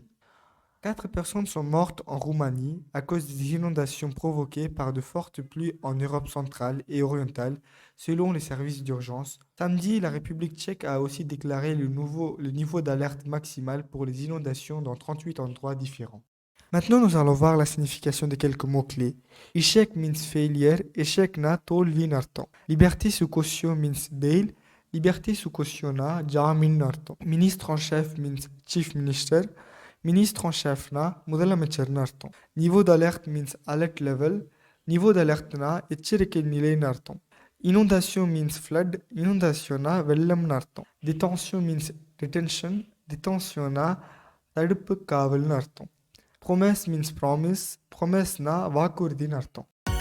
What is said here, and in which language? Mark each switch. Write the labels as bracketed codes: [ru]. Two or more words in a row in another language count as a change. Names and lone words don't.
[fr] 4 personnes sont mortes en Roumanie à cause des inondations provoquées par de fortes pluies en Europe centrale et orientale, selon les services d'urgence. Samedi, la République tchèque a aussi déclaré le niveau d'alerte maximal pour les inondations dans 38 endroits différents. Maintenant, nous allons voir la signification de quelques mots-clés. [en] Échec means failure, [ta] எச்செக் நா தோல்வி னர்த்தம். [fr] Liberté sous caution [en] means bail, [fr] liberté sous caution [ta] நா ஜாமின் னர்த்தம். [fr] Ministre en chef [en] means chief minister. [fr] Ministre en chef [ta] na முதலமைச்சர் அர்த்தம். [fr] Niveau d'alerte [en] means alert level. [fr] Niveau d'alerte [ta] na எச்சரிக்கை நிலைன்னு அர்த்தம். [en] Inondation means flood. [ta] Inondation na வெள்ளம்னு அர்த்தம். [en] Detention means detention. [ta] Detention na தடுப்பு காவல்னு அர்த்தம். [en] Promesse means promise. [ta] Promesse na வாக்குறுதின்னு அர்த்தம்.